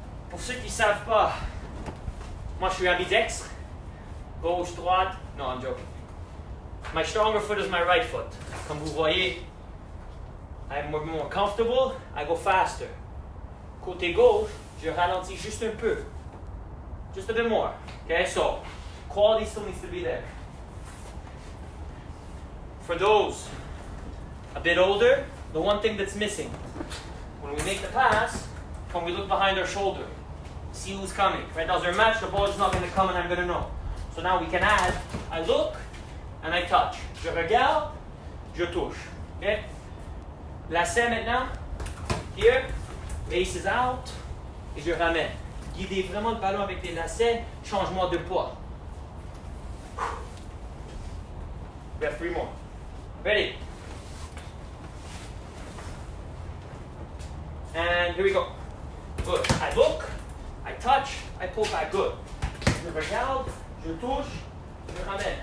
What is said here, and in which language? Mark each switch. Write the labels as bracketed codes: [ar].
[fr] Pour ceux qui ne savent pas, moi, je suis ambidextre. Gauche, droite. [en] No, I'm joking. My stronger foot is my right foot. [fr] Comme vous voyez, [en] I'm more comfortable. I go faster. [fr] Côté gauche, je ralentis juste un peu. [en] Just a bit more. Okay, so quality still needs to be there. For those a bit older, the one thing that's missing, when we make the pass, when we look behind our shoulder, see who's coming. Right now, there's a match, the ball is not going to come and I'm going to know. So now we can add, I look and I touch. [fr] Je regarde, je touche. Okay? Lacet maintenant. [en] Here, base is out. [fr] Et je ramène. Guidez vraiment le ballon avec les lacets. Changement de poids. [en] We have 3 more. Ready? And here we go. Good. I look, I touch, I pull back. Good. [fr] Je regarde, je touche, je ramène.